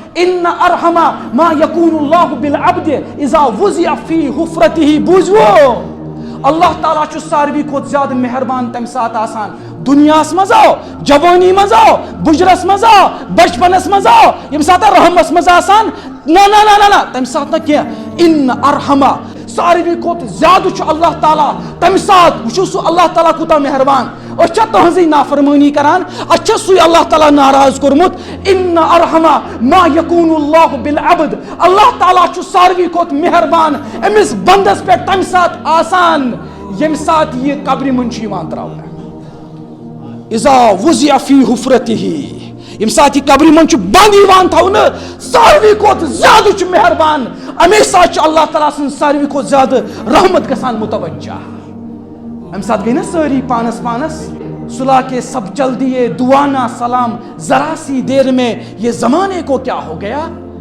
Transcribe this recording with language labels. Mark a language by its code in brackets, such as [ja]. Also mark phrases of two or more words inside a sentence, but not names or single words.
[ar] ان ارحم ما یکون اللہ بالعبد اذا وضع فی حفرته [ks] بوزو اللہ تعالیٰ چھُ ساروی کھۄتہٕ زیادٕ مہربان تمہِ ساتہٕ آسان دنیاہس منٛز آو جوانی منٛز آو بُجرس منٛز آو بچپنس منٛز آو ییٚمہِ ساتہٕ رحمس منٛز آسان نہ تمہِ ساتہٕ نہٕ کینٛہہ [ar] ان ارحمہ [ks] ساروی کھۄتہٕ زیادٕ چھُ اللہ تعالیٰ تمہِ ساتہٕ وٕچھو سُہ اللہ تعالیٰ کوٗتاہ مہربان أسۍ چھا تُہنٛزٕے نافرمٲنی کران اَسہِ چھا سُے اللہ تعالیٰ ناراض کوٚرمُت [ar] ان ارحمہ ما یکون اللہ بالعبد [ks] اللہ تعالیٰ چھُ ساروی کھۄتہٕ مہربان أمِس بندس پٮ۪ٹھ تمہِ ساتہٕ آسان ییٚمہِ ساتہٕ یہِ قبرِ منٛز چھُ یِوان تراونہٕ [ar] اذا وضع فی حفرته [ks] ییٚمہِ ساتہٕ یہِ قبرِ منٛز چھُ بنٛد یِوان تھاونہٕ ساروی کھۄتہٕ زیادٕ چھُ مہربان اَمے ساتہٕ چھُ اللہ تعالیٰ سٕنٛز ساروی کھۄتہٕ زیادٕ رحمت گژھان متوجہ اَمہِ ساتہٕ گٔے نا سٲری پانس پانس [ur] صلح کے سب چل دیے دعا نہ سلام ذرا سی دیر میں یہ زمانے کو کیا ہو گیا